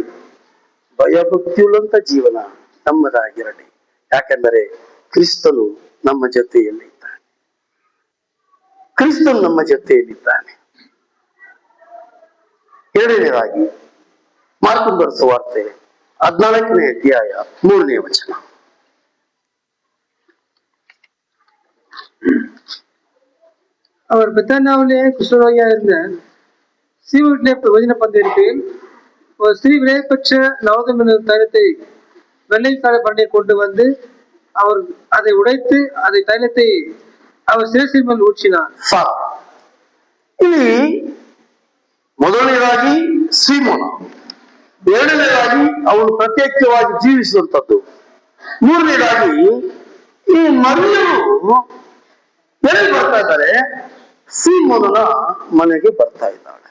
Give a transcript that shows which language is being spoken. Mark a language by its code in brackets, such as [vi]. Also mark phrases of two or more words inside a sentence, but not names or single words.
[kn] ಭಯಭಕ್ತಿಯುಳ್ಳಂತ ಜೀವನ ನಮ್ಮದಾಗಿರಲಿ. ಯಾಕೆಂದರೆ ಕ್ರಿಸ್ತನು ನಮ್ಮ ಜೊತೆಯಲ್ಲಿದ್ದಾನೆ. ಕ್ರಿಸ್ತನು ನಮ್ಮ ಜೊತೆಯಲ್ಲಿದ್ದಾನೆ. ಎರಡನೇದಾಗಿ ಮಾರ್ಕನ ಬರೆದ ಸುವಾರ್ತೆ 14ನೇ ಅಧ್ಯಾಯ 3ನೇ ವಚನ. [ta] அவர் பெத்தானியாவிலே குஷ்டரோகியா இருந்த சீமோனிலே வஜன பந்திருக்கையில் ஒரு ஸ்திரீ விலைப்பெற்ற நவகம் என்ற தைலத்தை வெள்ளைக்கார பண்ணை கொண்டு வந்து அவர் அதை உடைத்து அதை தைலத்தை அவர் சிரசின் மேல் ஊற்றினார். [kn] ಇಲ್ಲಿ ಮೊದಲನೇದಾಗಿ ಸೀಮೋನ, ಎರಡನೇದಾಗಿ ಅವನು ಪ್ರತ್ಯೇಕವಾಗಿ ಜೀವಿಸುವಂಥದ್ದು, ಮೂರನೇದಾಗಿ ಈ ಮರಿಯರು ಎಲ್ಲಿ ಬರ್ತಾ ಇದ್ದಾರೆ? ಸೀಮೋನನ ಮನೆಗೆ ಬರ್ತಾ ಇದ್ದಾಳೆ.